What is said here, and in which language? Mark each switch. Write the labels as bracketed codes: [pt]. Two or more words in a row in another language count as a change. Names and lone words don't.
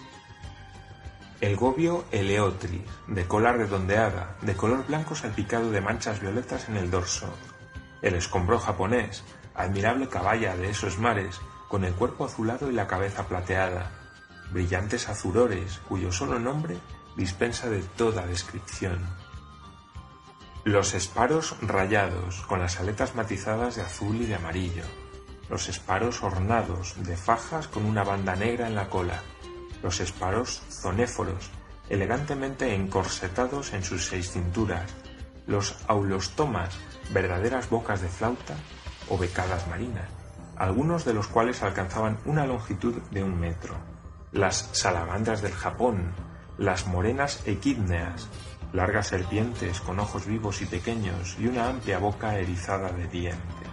[es] el gobio eleotris, de cola redondeada, de color blanco salpicado de manchas violetas en el dorso, el escombro japonés, admirable caballa de esos mares, con el cuerpo azulado y la cabeza plateada, brillantes azurores, cuyo solo nombre dispensa de toda descripción. Los esparos rayados, con las aletas matizadas de azul y de amarillo, los esparos ornados, de fajas con una banda negra en la cola, los esparos zonéforos, elegantemente encorsetados en sus 6 cinturas, los aulostomas, verdaderas bocas de flauta o becadas marinas, algunos de los cuales alcanzaban una longitud de 1 metro, las salamandras del Japón, las morenas equídneas, largas serpientes con ojos vivos y pequeños y una amplia boca erizada de dientes.